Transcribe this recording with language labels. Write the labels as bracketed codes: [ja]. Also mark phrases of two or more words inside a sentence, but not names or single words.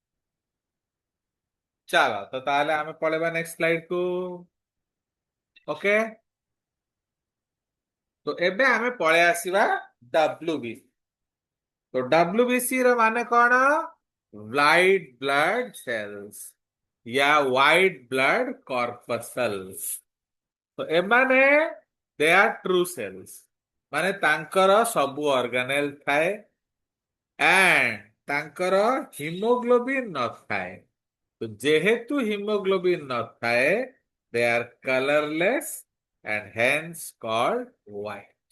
[or] ଚାଲ ତ ତାହେଲେ ଆମେ ପଳେଇବା [en] next slide [or] କୁ। ଓକେ, ତ ଏବେ ଆମେ ପଳେଇ ଆସିବା WBC। तो WBC ର ମାନେ କଣ? [en] White blood cells या white blood corpuscles। [or] ତ ଏମାନେ [en] they are true cells, [or] ମାନେ ତାଙ୍କର ସବୁ ଅର୍ଗାନେଲ ଥାଏ ଆଣ୍ଡ ତାଙ୍କର ହିମୋଗ୍ଲୋବିନ ନଥାଏ। ତ ଯେହେତୁ ହିମୋଗ୍ଲୋବିନ ନଥାଏ [en] they are colourless and hence called white.